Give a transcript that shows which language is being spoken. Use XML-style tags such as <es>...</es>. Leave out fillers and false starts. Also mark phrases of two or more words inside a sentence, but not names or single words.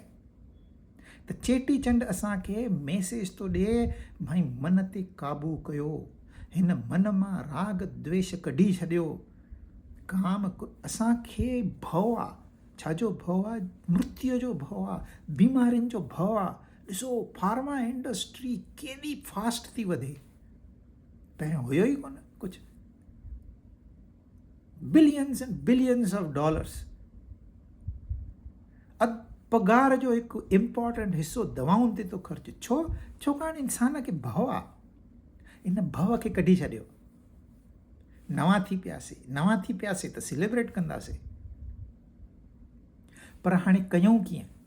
<sd>त चेटीचंड असांखे मैसेज थो ॾिए, भाई मन ते काबू कयो, हिन मन मां राग द्वेष कढी छॾियो। काम असांखे भउ आहे, छाजो भउ आहे? मृत्यु जो भउ आहे, बीमारियुनि जो भउ आहे। ॾिसो</sd> <en>pharma industry</en> <sd>केॾी फास्ट थी वधे, पहिरियों हुयो ई कोन कुझु।</sd> <en>billions and billions of dollars.</en> <sd>पगार जो हिकु इम्पॉर्टेंट हिसो दवाउनि ते थो ख़र्च। छाकाणि इंसान खे भउ आहे, इन भउ खे कढी छॾियो। नवां थी पियासीं त सेलिब्रेट कंदासीं। पर हाणे कयूं कीअं?</sd>